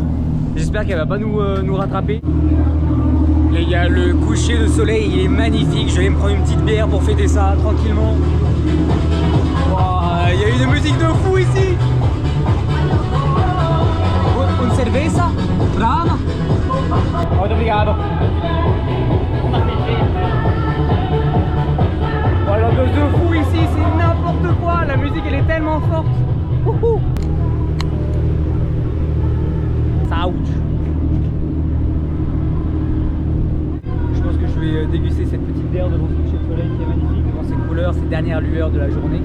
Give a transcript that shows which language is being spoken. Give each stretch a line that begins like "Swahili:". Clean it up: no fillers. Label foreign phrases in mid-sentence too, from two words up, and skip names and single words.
French: J'espère qu'elle va pas nous rattraper. Et il y a le coucher de soleil, il est magnifique. Je vais me prendre une petite bière pour fêter ça tranquillement. Wow, il y a une musique de fou ici.
Spanish: Une cerveza? Brava.
Portuguese: Muito obrigado.
French: Voilà, de fou ici, c'est n'importe quoi. La musique elle est tellement forte. Wouhou. Ouch. Je pense que je vais déguster cette petite bière devant ce coucher de soleil qui est magnifique, devant ses couleurs, ses dernières lueurs de la journée.